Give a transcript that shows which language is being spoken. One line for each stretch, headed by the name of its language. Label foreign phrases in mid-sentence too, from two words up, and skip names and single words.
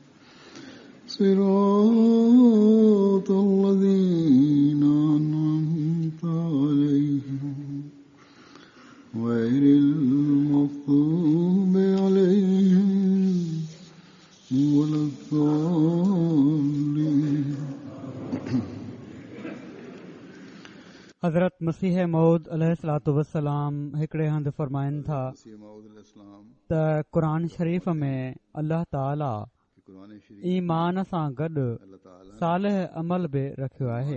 Arabic: صراط الذين أنعمت عليهم غير المغضوب عليهم ولا الضالين.
Sindhi: हज़रत मसीह मऊद
Arabic: عليه الصلاة والسلام
Sindhi: हिकिड़े हंधि फ़रमाइनि था त क़ुरान शरीफ़ में अल्लाह ताला ईमान सां गॾु सालिह अमल बि रखियो आहे.